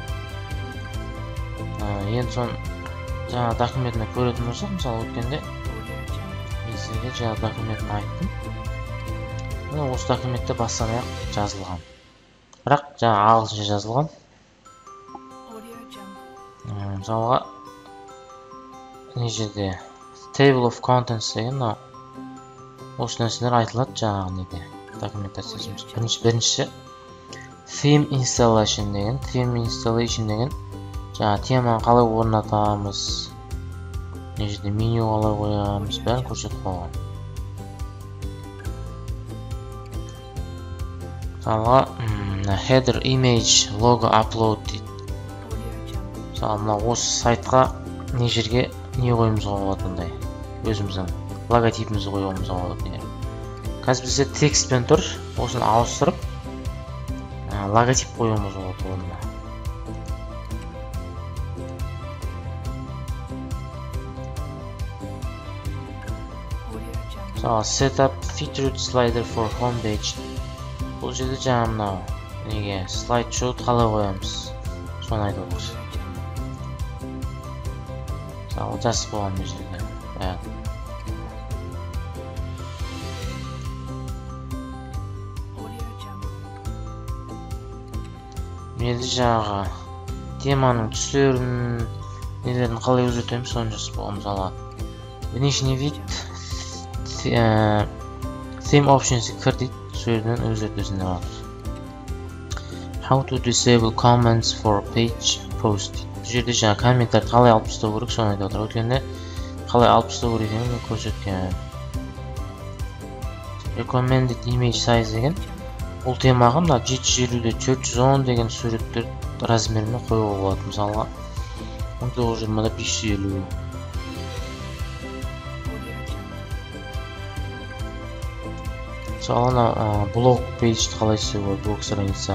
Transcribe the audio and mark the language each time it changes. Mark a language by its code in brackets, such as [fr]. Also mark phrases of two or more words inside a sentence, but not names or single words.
[kk] Енді сон жаңа документini көретін болсақ, мысалы өткенде мен сізге жаңа документini айттым. Осы документте бастан аяқ жазылған. Бірақ жаңа ағылшынша жазылған. Мысалға не жерде [en] table of contents [kk] деген осы нәрселер айтылады жаңағы неде документациясымыз. Бірінші [en] theme installation [kk] деген жаңа теманы қалай орнатамыз, не жерде меню қалай қоямыз, бәрін көрсетіп қойған. [en] Мысалға header image logo upload дейді. [kk] Мысалы мына осы сайтқа не жерге не қойымызға болады ондай. Өзіміздің логотипімізді қойуымызға болады. Қазір бізде текстпен тұр, осыны ауыстырып логотип қойуымыз болады онда. [en] Мысалы setup featured slider for homepage. [kk] Бұл жерде жаңа мынау неге slideshow қалай қоямыз, соны айтып отыр. Мысалы жазып қойған бұл жерде. Енді жаңағы теманың түстерін, нелерін қалай өзгертеміз, соны жазып қойған. Мысалы [ru] внешний вид [en] theme options'ы [kk] кір дейді, сөйлерден өзгертесін деп жатыр. [en] How to disable comments for page post. [kk] Бұл жерде жаңа комменттарды қалай алып тастау керек, соны айтып отыр. Өткенде қалай алып тастау керек екенін көрсеткен. [en] Recommended image size [kk] деген бұл темаға мына 750-де 410 деген суреттер размеріне қоюға болады. Мысалға 1920-да 550. Мысалы блог пейджді қалай істеуге болады, блог страница.